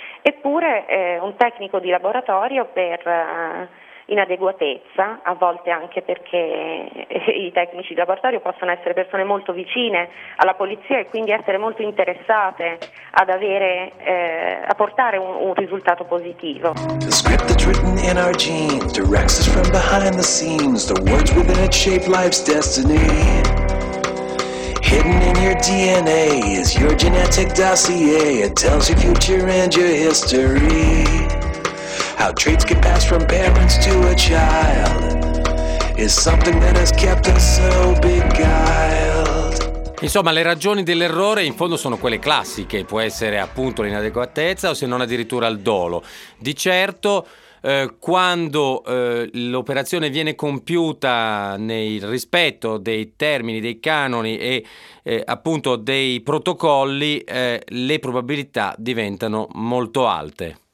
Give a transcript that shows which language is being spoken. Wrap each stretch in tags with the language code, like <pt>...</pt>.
<it>Eppure un tecnico di laboratorio per inadeguatezza, a volte anche perché i tecnici di laboratorio possono essere persone molto vicine alla polizia e quindi essere molto interessate ad avere a portare un risultato positivo.</it> <en>The script that's written in our genes directs us from behind the scenes, the words within it shape life's destiny. Hidden in your DNA is your genetic dossier, it tells your future and your history. How traits get passed from parents to a child is something that has kept us so beguiled.</en> <it>Insomma, le ragioni dell'errore in fondo sono quelle classiche, può essere appunto l'inadeguatezza o se non addirittura il dolo. Di certo, quando l'operazione viene compiuta nel rispetto dei termini, dei canoni e appunto dei protocolli, le probabilità diventano molto alte.</it>